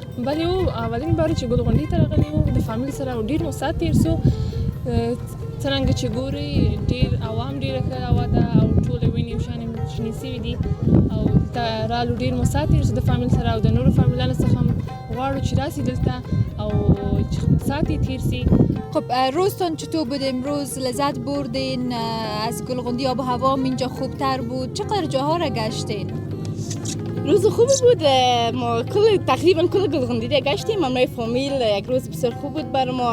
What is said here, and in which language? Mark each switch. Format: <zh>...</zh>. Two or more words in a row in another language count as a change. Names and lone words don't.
<ps>بلې و، اولین بار چې ګلغونډۍ ته راغلي وو د فامیل سره ډېر مو ساعت تېر سو. څرنګه چې ګورئ ډېر عوام ډېره ښه هوا ده او ټولې ونې یو شانې شنې سوي دي او دلته رالو ډېر مو ساعت تېر سو د فامیل سره او د نورو فامیلانو څخه هم غواړو چې راسي دلته او ساعتی تیر سی.</ps> <fa>خب روزتان چطور بود امروز؟ لذت بردین؟ از گلغندی آب و هوام اینجا خوبتر بود؟ چقدر جاها را گشتین؟ روز خوبی بود. ما تقریبا کل گلغندی گشتیم. همراه فامیل یک روز بسیار خوب بود بر ما.</fa>